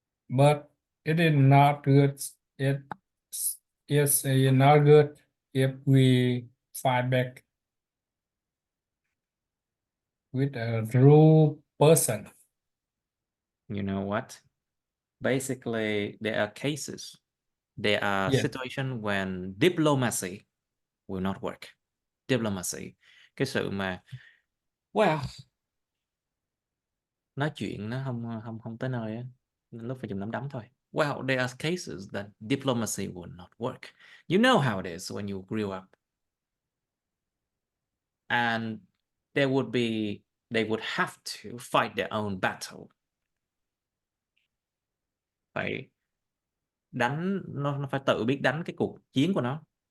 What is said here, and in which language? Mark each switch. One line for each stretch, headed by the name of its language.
English: But it is not good. It is not good if we fight back with a rude person. You know what? Basically, there are cases, there are Yeah. situations when diplomacy will not work. Diplomacy.
Vietnamese: Cái sự mà, well, nói chuyện nó không tới nơi á, lúc phải dùng nắm đấm thôi.
English: Well, there are cases that diplomacy will not work. You know how it is when you grew up. And they would have to fight their own battle.
Vietnamese: Phải nó phải tự biết đánh cái cuộc chiến của nó.